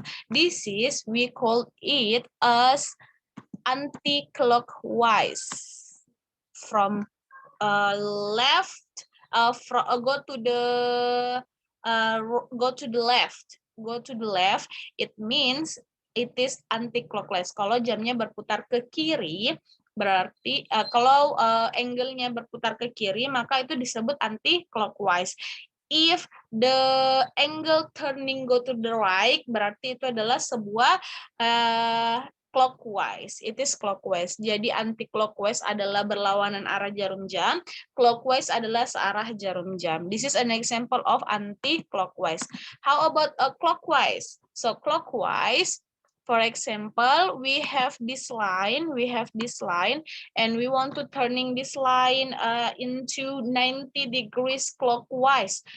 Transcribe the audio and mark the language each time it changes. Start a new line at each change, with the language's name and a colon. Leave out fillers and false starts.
English: This is, we call it as anti-clockwise. From left, go to the left. It means it is anti-clockwise.
Indonesian: Kalau jamnya berputar ke kiri, berarti kalau angle-nya berputar ke kiri, maka itu disebut anti-clockwise.
English: If the angle turning go to the right,
Indonesian: berarti itu adalah sebuah clockwise.
English: It is clockwise.
Indonesian: Jadi anti-clockwise adalah berlawanan arah jarum jam. Clockwise adalah searah jarum jam.
English: This is an example of anti-clockwise. How about clockwise? So clockwise, for example, we have this line, and we want to turning this line into 90 degrees clockwise.